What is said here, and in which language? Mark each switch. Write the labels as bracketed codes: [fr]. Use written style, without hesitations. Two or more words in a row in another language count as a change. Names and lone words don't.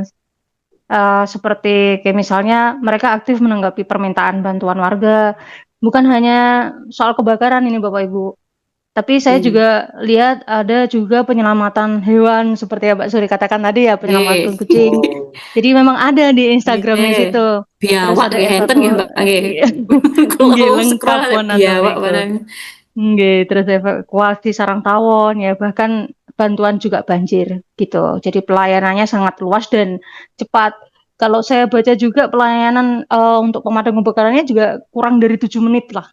[id] Seperti kayak misalnya mereka aktif menanggapi permintaan bantuan warga. Bukan hanya soal kebakaran ini Bapak Ibu. Tapi saya juga lihat ada juga penyelamatan hewan seperti yang Mbak Suri katakan tadi ya, penyelamatan Nggih. kucing. Jadi memang ada di Instagramnya Nggih. situ. Terus Biawak ada [jv] nggih enten nggih Mbak nggih. [id] Nggih, Kalau lengkap scroll ada pun atau biawak itu. barang. Nggih, terus evakuasi sarang tawon ya, bahkan bantuan juga banjir gitu. Jadi pelayanannya sangat luas dan cepat. Kalau saya baca juga pelayanan untuk pemadam kebakarannya juga kurang dari 7 menit lah.